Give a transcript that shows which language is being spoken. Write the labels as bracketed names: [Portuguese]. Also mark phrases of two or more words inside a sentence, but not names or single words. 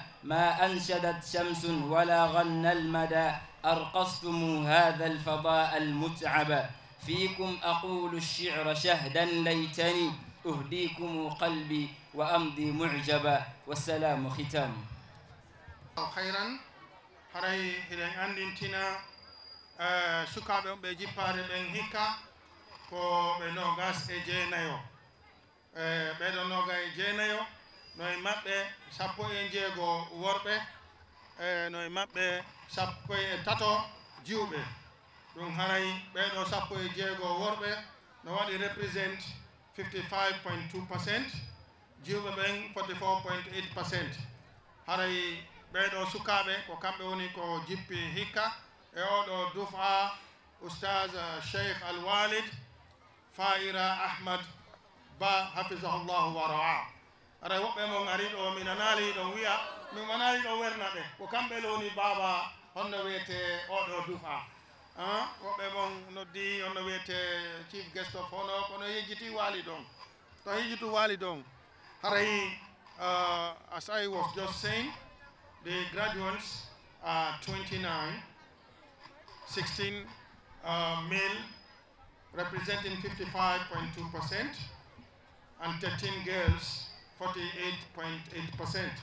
[Arabic] ما أنشدت شمس ولا غنى المدى. أرقصتم هذا الفضاء المتعبا. فيكم أقول الشعر شهدا ليتني أهديكم قلبي وأمضي معجبا. والسلام ختام. [Fula] خيرا haray hiɗen andintina sukaɓe ɓe jippade ɓen hikka ko ɓe nogas e jeenayo. ɓeɗo noga e jeenayo no e maɓɓe 16 worɓe no e maɓɓe 13 jiwɓe. ɗum haray ɓeɗo 16 worɓe no waɗi represent 55.2%. jiwɓe ɓen 44.8%. haray ɓeɗo sukaɓe ko kamɓe woni ko jippi hikka e oɗo dufa oustaz cheikh alwalid faira ahmad ba [Arabic] حفظه الله ورعاه. [Fula] aray woɓɓe mon ari ɗo mi nanali ɗon wiya mi manali ɗo werna ɓe ko kamɓe lowni baba honno wiyete oɗo dufa. woɓɓe mon noddi honno wiyete [English] chief guest of honor [Fula] kono yejjiti wali ɗon to yejjitu wali ɗon haray [English] as I was just saying, the graduates are 29, 16 male representing 55.2%, and 13 girls, 48.8%.